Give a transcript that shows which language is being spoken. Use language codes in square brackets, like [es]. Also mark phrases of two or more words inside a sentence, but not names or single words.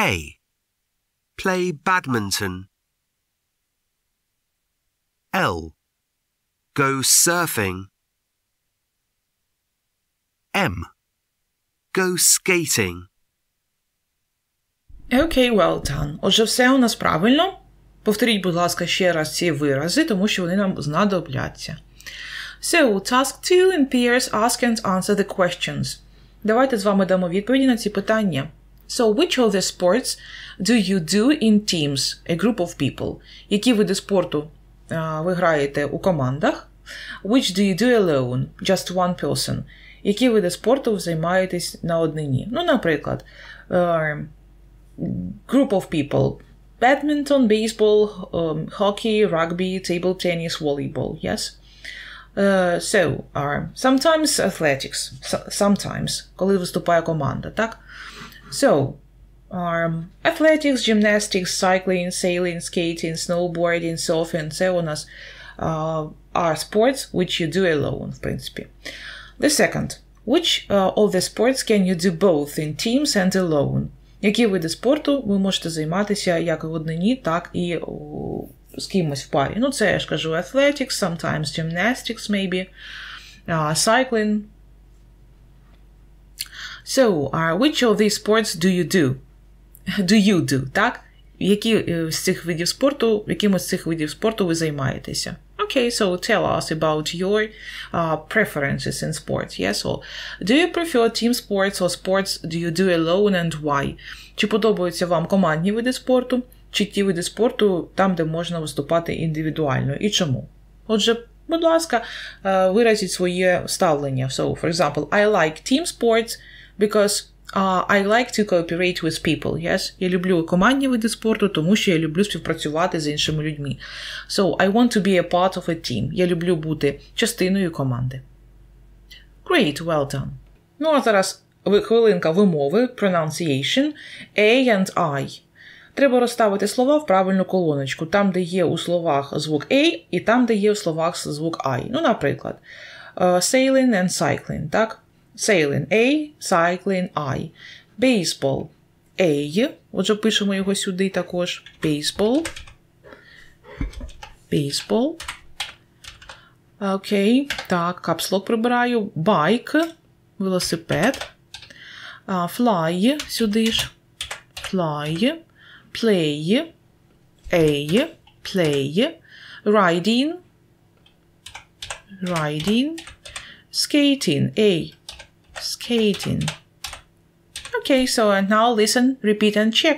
[en] Play badminton. L. Go surfing. M. Go skating. Okay, well done. [uk] Отже, все у нас правильно. Повторіть, будь ласка, ще раз ці вирази, тому що вони нам знадобляться. [en] So, task 2 in pairs ask and answer the questions. [uk] Давайте з вами дамо відповіді на ці питання. [en] So, which of the sports do you do in teams, a group of people? [uk] Які види спорту ви граєте у командах? [en] Which do you do alone, just one person? [uk] Які види спорту ви займаєтесь на однині? Ну, наприклад, [en] group of people. Badminton, baseball, hockey, rugby, table tennis, volleyball, yes? Sometimes athletics, sometimes, [uk] коли виступає команда, так? [en] So, athletics, gymnastics, cycling, sailing, skating, snowboarding, surfing, [uk] це у нас [en] are sports which you do alone, [uk] в принципі. [en] The second, which of the sports can you do both in teams and alone? [uk] Які види спорту ви можете займатися як в однині, так і з кимось в парі? Ну, це, я ж кажу, [en] athletics, sometimes gymnastics, maybe, cycling. So, which of these sports do you do? Do you do, [uk] так? Якимось з цих видів спорту ви займаєтеся? [en] Okay, so tell us about your preferences in sports, yes? Or do you prefer team sports or sports do you do alone and why? [uk] Чи подобаються вам командні види спорту, чи ті види спорту там, де можна виступати індивідуально, і чому? Отже, будь ласка, виразіть своє ставлення. [en] So, for example, I like team sports because I like to cooperate with people, yes? [uk] Я люблю командні види спорту, тому що я люблю співпрацювати з іншими людьми. [en] So, I want to be a part of a team. [uk] Я люблю бути частиною команди. [en] Great, well done. [uk] Ну, а зараз хвилинка вимови, [en] pronunciation, A and I. [uk] Треба розставити слова в правильну колоночку, там, де є у словах звук A, і там, де є у словах звук I. Ну, наприклад, [en] sailing and cycling, так? Sailing A, cycling I. Baseball A. [uk] Отже, пишемо його сюди також. [en] Baseball. Baseball. [uk] Окей. Так, капслок прибираю. Bike. Велосипед. Fly. Сюди ж. [en] Fly. Play. A. Play. Riding. Riding. Skating. A. Skating. Okay, so now listen, repeat and check.